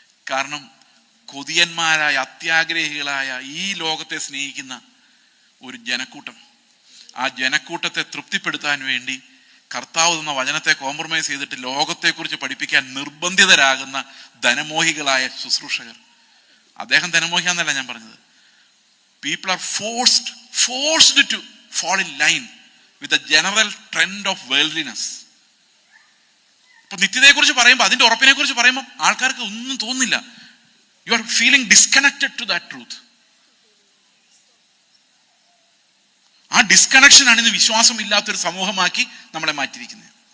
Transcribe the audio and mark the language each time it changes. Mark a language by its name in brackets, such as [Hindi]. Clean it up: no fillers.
[Malayalam] കാരണം കൊതിയന്മാരായ, അത്യാഗ്രഹികളായ, ഈ ലോകത്തെ സ്നേഹിക്കുന്ന ഒരു ജനക്കൂട്ടം, ആ ജനക്കൂട്ടത്തെ തൃപ്തിപ്പെടുത്താൻ വേണ്ടി കർത്താവ് തന്ന വചനത്തെ കോംപ്രമൈസ് ചെയ്തിട്ട് ലോകത്തെക്കുറിച്ച് പഠിപ്പിക്കാൻ നിർബന്ധിതരാകുന്ന ധനമോഹികളായ ശുശ്രൂഷകർ. അദ്ദേഹം ധനമോഹിയാന്നല്ല ഞാൻ പറഞ്ഞത്. [English] People are forced to fall in line with the general trend of worldliness. [Malayalam] ഇപ്പൊ നിത്യതയെക്കുറിച്ച് പറയുമ്പോൾ, അതിന്റെ ഉറപ്പിനെ കുറിച്ച് പറയുമ്പോൾ ആൾക്കാർക്ക് ഒന്നും തോന്നുന്നില്ല. [English] You are feeling disconnected to that truth. [Malayalam] ആ ഡിസ്കണക്ഷനാണ് ഇന്ന് വിശ്വാസം ഇല്ലാത്തൊരു സമൂഹമാക്കി നമ്മളെ മാറ്റിയിരിക്കുന്നത്.